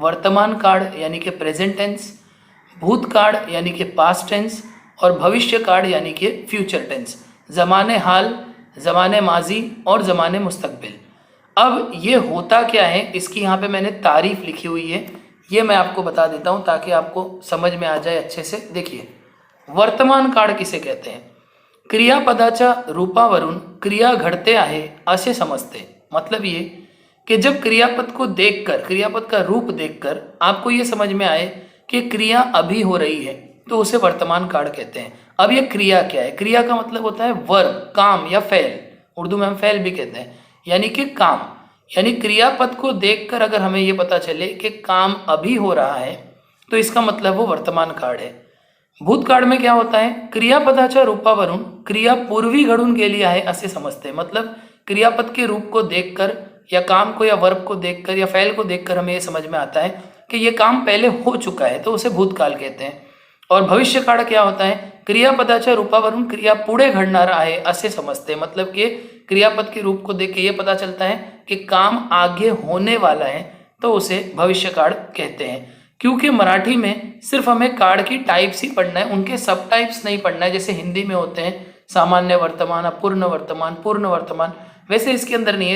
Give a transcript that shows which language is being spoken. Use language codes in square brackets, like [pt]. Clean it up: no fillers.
[hi] वर्तमान कार्ड यानी कि प्रेजेंट टेंस, भूतकाल यानी कि पास्ट टेंस, और भविष्य काल यानी कि फ्यूचर टेंस। ज़माने हाल, ज़माने माजी और ज़माने मुस्तकबिल। अब ये होता क्या है, इसकी यहाँ पे मैंने तारीफ लिखी हुई है, ये मैं आपको बता देता हूँ ताकि आपको समझ में आ जाए अच्छे से। देखिए, वर्तमान काळ किसे कहते हैं? [mr] क्रियापदाच्या रूपावरून क्रिया घडते आहे असे समजते। [hi] मतलब ये कि जब क्रियापद को देखकर, क्रियापद का रूप देखकर आपको ये समझ में आए कि क्रिया अभी हो रही है, तो उसे वर्तमान काल कहते हैं। अब ये क्रिया क्या है? क्रिया का मतलब होता है वर्ब, काम या फैल। उर्दू में हम फैल भी कहते हैं, यानी कि काम। यानी क्रियापद को देखकर अगर हमें ये पता चले कि काम अभी हो रहा है, तो इसका मतलब वो वर्तमान काळ है। भूतकाळ में क्या होता है? [mr] क्रियापदाच्या रूपावरून क्रिया पूर्वी घडून गेली आहे असे समजते। [hi] मतलब क्रियापद के रूप को देखकर, या काम को या वर्ब को देखकर या फैल को देखकर हमें ये समझ में आता है कि ये काम पहले हो चुका है, तो उसे भूतकाल कहते हैं। और भविष्य काळ क्या होता है? [mr] क्रियापदाच्या रूपावरून क्रिया पुढे घडणार आहे असे समजते। [hi] मतलब कि क्रियापद के रूप को देख के ये पता चलता है कि काम आगे होने वाला है, तो उसे भविष्य काळ कहते हैं। क्योंकि मराठी में सिर्फ हमें काळ की टाइप्स ही पढ़ना है, उनके सब टाइप्स नहीं पढ़ना है। जैसे हिंदी में होते हैं सामान्य वर्तमान, अपूर्ण वर्तमान, पूर्ण वर्तमान, वैसे इसके अंदर नहीं है।